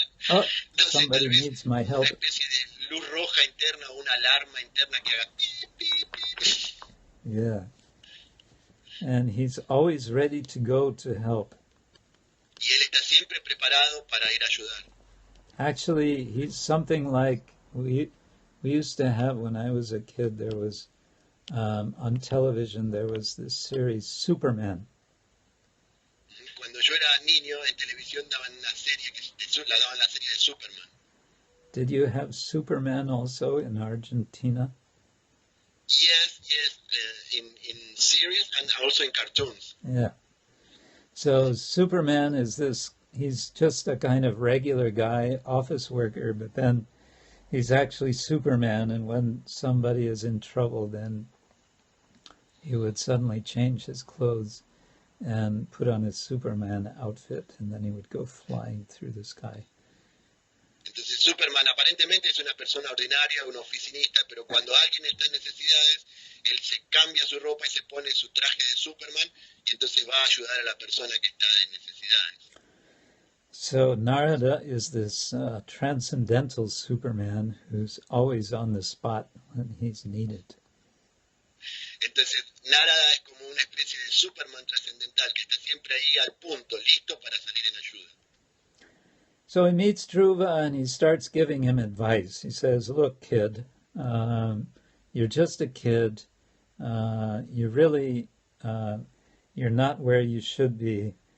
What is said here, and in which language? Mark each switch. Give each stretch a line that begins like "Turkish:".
English: Oh, somebody needs my help.
Spanish: Una especie de luz roja interna, una alarma interna que haga pip, pip, pip.
English: Yeah. And he's always ready to go to help.
Spanish: Y él está siempre preparado para ir a ayudar.
English: Actually, he's something like we used to have when I was a kid. There was on television there was this series Superman.
Spanish: Cuando yo era niño, en televisión daban una serie la daban la serie de Superman.
English: Did you have Superman also in Argentina? Yes, in series and also in cartoons. Yeah. So Superman is he's just a kind of regular guy, office worker, but then he's actually Superman, and when somebody is in trouble, then he would suddenly change his clothes and put on his Superman outfit, and then he would go flying through the sky.
Spanish: Entonces Superman aparentemente es una persona ordinaria, un oficinista, pero cuando alguien está en necesidades, él se cambia su ropa y se pone su traje de Superman, y entonces va a ayudar a la persona que está en necesidades.
English: So Narada is this transcendental Superman who's always on the spot when he's needed.
Spanish: Entonces Narada es como una especie de Superman trascendental que está siempre ahí al punto, listo para salir en ayuda.
English: So he meets Dhruva and he starts giving him advice. He says, look, kid, you're just a kid. You really, you're not where you should be.